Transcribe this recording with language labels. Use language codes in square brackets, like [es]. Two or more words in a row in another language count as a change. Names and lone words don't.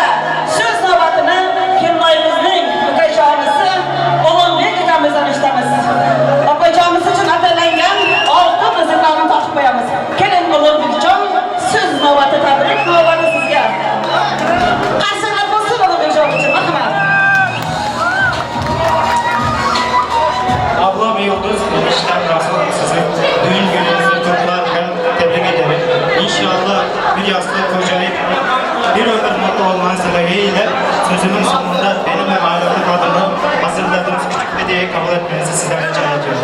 [uz] So'z navbatini Kelinoyimizning ukajonisi Ulug'bek akamizdan eshitamiz. Opajonimiz uchun atalangan oltin muziqani taqib qo'yamiz. Keling Ulug'bekjon, so'z navbati tabrik navbati sizga. Qarsalar bo'lsin Ulug'bekjon uchun, marhamat. [tr] Ablam Yıldız işten rastlım sizi düğün gününüzü kutlarken tebrik ederim. İnşallah bir yastık kocayıp bir ömür mutlu olmanız dileğiyle sözümün sonunda benim ve ailemlik adına hazırladığınız küçük hediyeyi kabul etmenizi sizden rica ediyorum.